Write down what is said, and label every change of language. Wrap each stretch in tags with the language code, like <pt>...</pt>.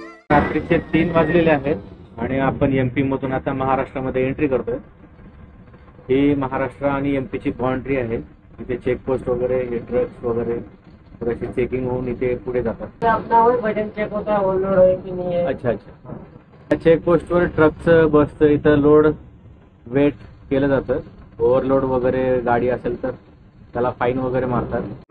<mr>रात्रीचे 3 वाजलेले आहेत आणि आपण MP मधून आता महाराष्ट्रामध्ये एंट्री करतोय. ही महाराष्ट्र आणि MP ची बाउंड्री आहे. इथे चेकपोस्ट वगैरे, हे ट्रक्स वगैरे थोडीशी चेकिंग होऊन इथे पुढे जातात.</mr> <hi>बटन चेक होता है लोड है की नहीं है. अच्छा अच्छा.</hi> <mr>या चेकपोस्टवर ट्रकचं बसचं इथं लोड वेट केलं जातं. ओव्हरलोड वगैरे गाडी असेल तर त्याला फाईन वगैरे मारतात.</mr>